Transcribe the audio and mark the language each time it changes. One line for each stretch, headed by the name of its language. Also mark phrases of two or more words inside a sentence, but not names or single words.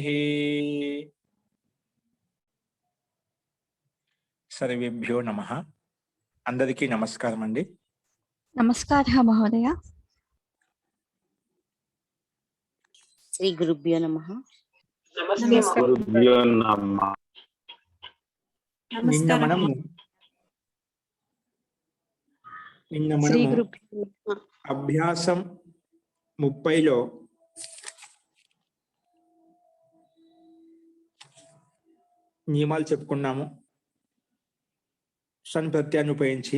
Sanskrit: सर्वेभ्यो नमः।
Telugu: అందరికీ నమస్కారం అండి।
Sanskrit: नमस्कारः महोदय। श्री गुरुभ्यो नमः। गुरुभ्यो नमः।
Telugu: నిన్న మనము అభ్యాసం 30లో నియమాలు చెప్పుకున్నాము సన్ ప్రత్యయాన్ని ఉపయోగించి.